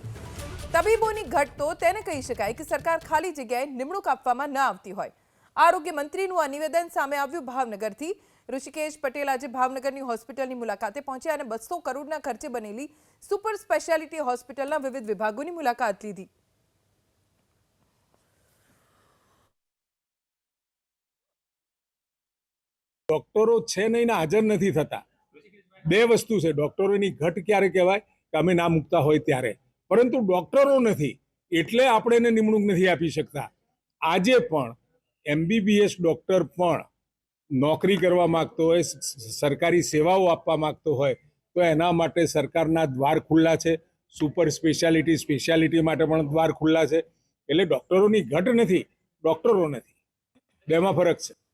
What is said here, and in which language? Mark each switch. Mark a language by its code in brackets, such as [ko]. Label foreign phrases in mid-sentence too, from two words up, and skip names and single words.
[gu] તબીબોની ઘટ તો તેને કહી શકાય કે સરકાર ખાલી જગ્યાએ નિમણૂક આપવામાં ન આવતી હોય। આરોગ્ય મંત્રીનું આ નિવેદન સામે આવ્યું ભાવનગરથી। ઋષિકેશ પટેલ આજે ભાવનગરની હોસ્પિટલની મુલાકાતે પહોંચ્યા અને 200 કરોડના ખર્ચે બનેલી [en] super speciality [gu] હોસ્પિટલના વિવિધ વિભાગોની મુલાકાત લીધી। ડૉક્ટરો છે નહીં ના હાજર નહીં થતા। બે વસ્તુ હૈ, ડૉક્ટરોં ઘટ ક્યારે કહેવાય કે અમે ના મૂકતા હોય ત્યારે, પરંતુ ડૉક્ટરો નહીં એટલે આપણે એને નિમણૂક નહીં આપી શકતા। આજે પણ [en] MBBS doctor [gu] પણ નોકરી કરવા માંગતો હોય, સરકારી સેવાઓ આપવા માંગતો હોય તો એના માટે સરકારના દ્વાર ખુલ્લા છે। [en] super speciality [gu] માટે પણ દ્વાર ખુલ્લા છે। એટલે ડૉક્ટરોની ઘટ નહીં, ડૉક્ટરો નહીં, બેમાં ફરક છે।